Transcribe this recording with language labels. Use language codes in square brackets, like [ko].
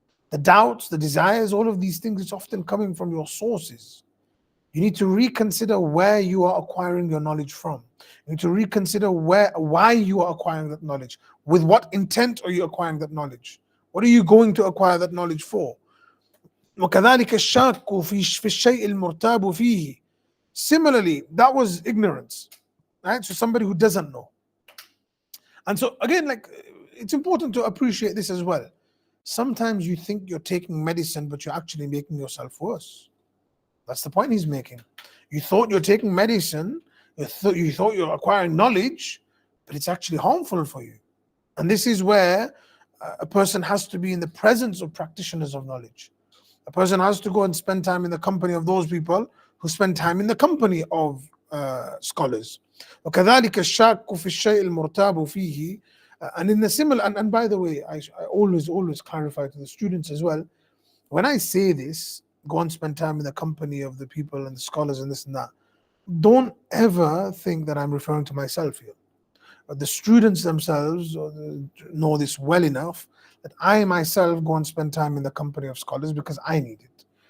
[en] The doubts, the desires, all of these things, it's often coming from your sources. You need to reconsider where you are acquiring your knowledge from. You need to reconsider why you are acquiring that knowledge. With what intent are you acquiring that knowledge? What are you going to acquire that knowledge for? [ar] وكذلك الشاك في الشيء المرتاب فيه. [en] Similarly, that was ignorance, right? So somebody who doesn't know. And so again, like, it's important to appreciate this as well. Sometimes you think you're taking medicine, but you're actually making yourself worse. That's the point he's making. You thought you're taking medicine, you thought you're acquiring knowledge, but it's actually harmful for you. And this is where a person has to be in the presence of practitioners of knowledge. A person has to go and spend time in the company of those people who spend time in the company of scholars. [ar] وكذلك الشاك في الشيء المرتاب فيه. [en] And in the similar, and by the way, I always clarify to the students as well, when I say this, go and spend time in the company of the people and the scholars and this and that, don't ever think that I'm referring to myself here. The students themselves know this well enough that I myself go and spend time in the company of scholars because I need it.